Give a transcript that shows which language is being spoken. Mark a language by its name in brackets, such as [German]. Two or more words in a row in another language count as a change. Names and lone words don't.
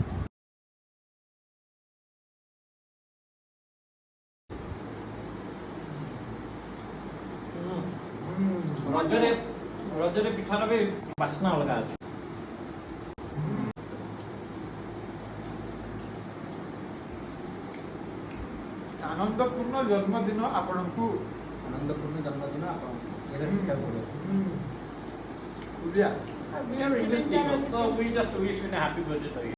[Odia] ରଜରେ ପିଠାର ବି ବାସ୍ନା ଅଲଗା ଅଛି। ଆନନ୍ଦପୂର୍ଣ୍ଣ ଜନ୍ମଦିନ ଆପଣଙ୍କୁ। ଆନନ୍ଦପୂର୍ଣ୍ଣ ଜନ୍ମଦିନ ଆପଣଙ୍କୁ। ଏଇଟା ଶିଖିବାକୁ ପଡ଼ିବ। ଓଡ଼ିଆ। [English] We are English people, so we just wish you a happy birthday to you.